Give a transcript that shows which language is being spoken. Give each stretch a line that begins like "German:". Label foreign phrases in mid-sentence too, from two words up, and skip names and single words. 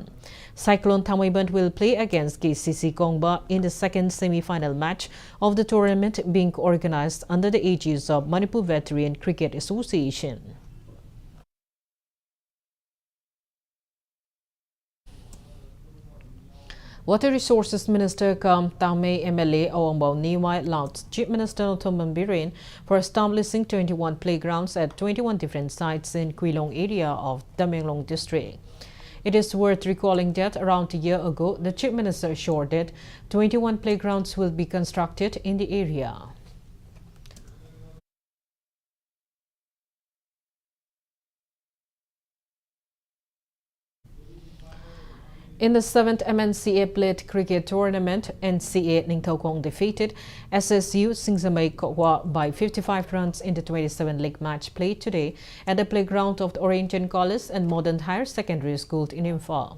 English: Cyclone Thammaiband will play against KCC Kongba in the second semi-final match of the tournament being organized under the aegis of Manipur Veteran Cricket Association. Water Resources Minister Kam Tamay MLA Awambao Niwai lauds Chief Minister Nothomban Biren for establishing 21 playgrounds at 21 different sites in Kwilong area of Tamenglong district. It is worth recalling that around a year ago, the Chief Minister assured that 21 playgrounds will be constructed in the area. In the 7th MNCA Plate Cricket Tournament, NCA Ningthokong defeated SSU Singsamay Kokwa by 55 runs in the 27 league match played today at the playground of the Oriental College and Modern Higher Secondary School in Imphal.